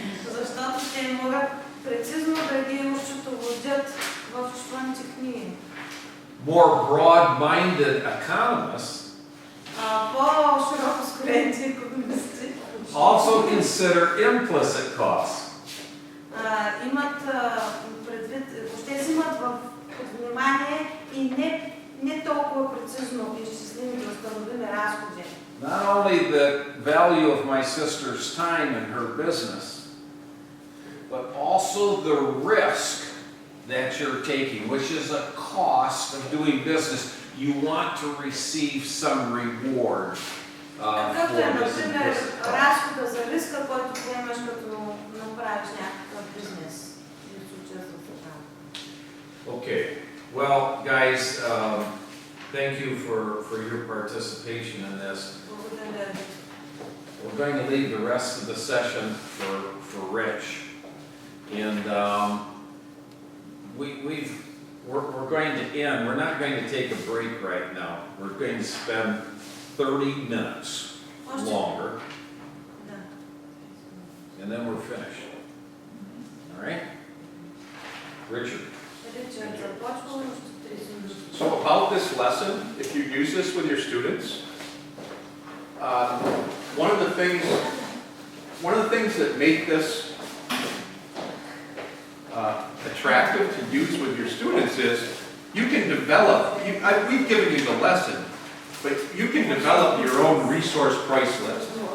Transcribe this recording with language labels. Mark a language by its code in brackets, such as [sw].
[bg] Защото те могат прецизно да ги счетоводят в счетоводните книги. [en] More broad-minded economists [bg] по-широко скроените икономисти [en] also consider implicit costs. [bg] имат предвид, ще взимат под внимание и не толкова прецизно изчислими да установими разходи. [en] Not only the value of my sister's time in her business, but also the risk that you're taking, which is a cost of doing business. You want to receive some reward for [bg] Какъвто е, [en] this [bg] например, [en] implicit cost. [bg] разхода за риска, който поемаш като правиш някакъв бизнес и да се участваш в това. [en] Okay, well, guys, thank you for your participation in this. [bg] Благодаря ви. [en] We're going to leave the rest of the session for Rich. And we're going to end. We're not going to take a break right now. We're going to spend 30 minutes longer, [bg] Да. [en] and then we're finished. All right? Richard. [bg] Ричард, започваме още 30 минути. [en] So about this lesson, if you use this with your students, one of the things that make this attractive to use with your students is you can develop, we've given you the lesson, but you can develop your own resource price list.